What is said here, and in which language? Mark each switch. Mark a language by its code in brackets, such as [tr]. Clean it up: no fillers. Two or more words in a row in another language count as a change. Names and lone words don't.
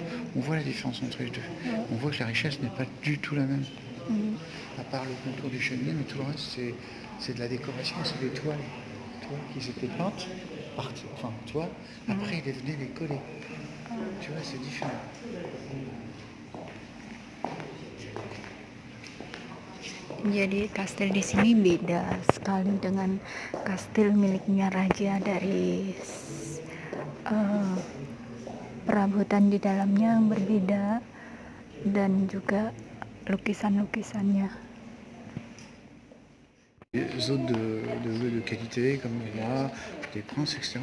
[fr] On voit la différence entre les deux. On voit que la richesse n'est pas du tout la même. À part le contour du cheminement, mais tout le reste, c'est de la décoration, c'est des toiles. Toiles qui étaient peintes, enfin, toi, après, ils venaient les coller. Tu vois, c'est différent. [id] Jadi kastil di sini beda sekali dengan kastil miliknya raja dari perabotan di dalamnya yang berbeda dan juga lukisan-lukisannya. [fr] Les autres de qualité, comme le roi, des princes, etc.